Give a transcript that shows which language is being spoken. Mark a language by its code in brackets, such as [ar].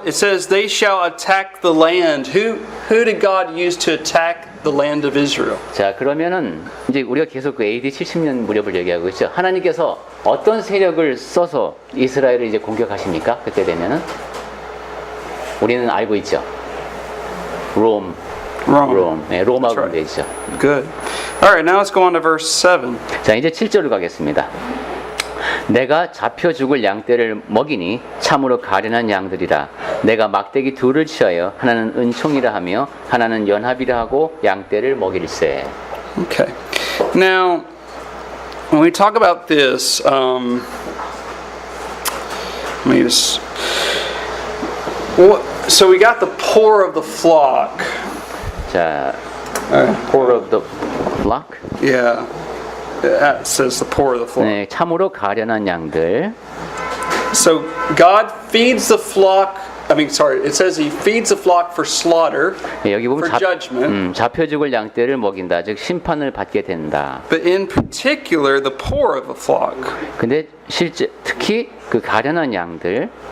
[en] It says they shall attack the land. Who did God use to attack the land of Israel? [ko] 자, 그러면은 이제 우리가 계속 그 AD 70년 무렵을 얘기하고 있죠. 하나님께서 어떤 세력을 써서 이스라엘을 이제 공격하십니까? 그때 되면은 우리는 알고 있죠. Rome. 네, 로마 [en] That's right. [ko] 군대이죠. [en] Good. All right, now let's go on to verse 7. [ko] 자, 이제 7절로 가겠습니다. 내가 잡혀 죽을 양떼를 먹이니 참으로 가련한 양들이라. 내가 막대기 둘을 취하여 하나는 은총이라 하며 하나는 연합이라 하고 양떼를 먹일세. [en] Okay. Now, when we talk about this, let me just. So we got the poor of the flock. 자, poor of the flock. Yeah. That says the poor of the flock. [ko] 네, 참으로 가련한 양들. [en] So God feeds the flock. It says He feeds the flock for slaughter, [ko] 네, 여기 보면 [en] for judgment. [ko] 잡혀 죽을 양떼를 먹인다. 즉 심판을 받게 된다. [en] But in particular, the poor of the flock. [ko] 근데 실제 특히 그 가련한 양들.